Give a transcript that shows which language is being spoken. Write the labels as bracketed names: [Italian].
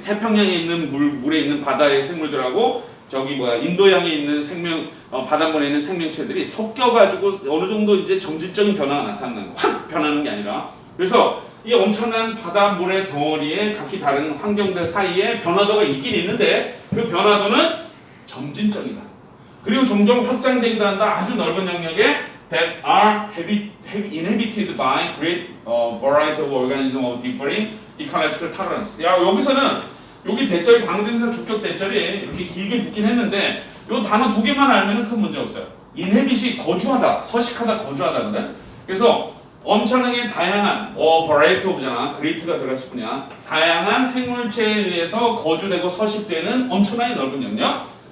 [Korean] 태평양에 있는 물에 있는 바다의 생물들하고 저기 인도양에 있는 바닷물에 있는 생명체들이 섞여가지고 어느 정도 이제 점진적인 변화가 나타나는, 확 변하는 게 아니라. 그래서 이 엄청난 바닷물의 덩어리에 각기 다른 환경들 사이에 변화도가 있긴 있는데 그 변화도는 점진적이다. 그리고 종종 확장되기도 한다. 아주 넓은 영역에 [English] that are inhabited by great variety of organisms of differing ecological tolerance. [Korean] 야, 여기서는 여기 대절이 방대명사 주격 대절이 이렇게 길게 붙긴 했는데 이 단어 두 개만 알면 큰 문제 없어요. inhabit이 거주하다, 서식하다, 거주하다거든. 그래서 엄청나게 다양한 variety of잖아. great가 들어갔을 뿐이야. 다양한 생물체에 의해서 거주되고 서식되는 엄청나게 넓은 영역.